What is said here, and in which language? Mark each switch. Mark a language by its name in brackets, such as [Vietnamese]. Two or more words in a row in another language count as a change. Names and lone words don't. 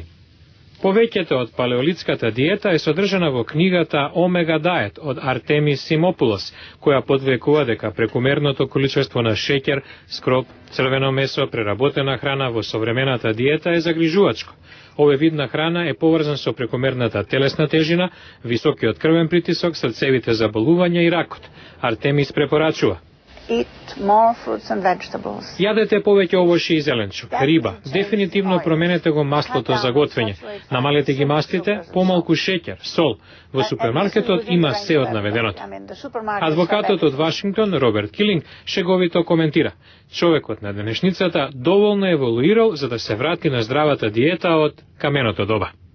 [Macedonian] Повеќето од палеолитската диета е содржана во книгата Омега Diet од Артемис Симопулос, која подвекува дека прекумерното количество на шеќер, скроб, црвено месо, преработена храна во современата диета е загрижувачко. Овој вид на храна е поврзан со прекумерната телесна тежина, високиот крвен притисок, срцевите заболувања и ракот. Артемис препорачува: [English] Eat more fruits and vegetables. [Macedonian] Јадете повеќе овошје и зеленчук, риба, дефинитивно променете го маслото за готвење, намалете ги мастите, помалку шеќер, сол. Во супермаркетот има се од наведеното. Адвокатот од Вашингтон, Роберт Килинг, шеговито коментира: човекот на денешницата доволно еволуирал за да се врати на здравата диета од каменото доба.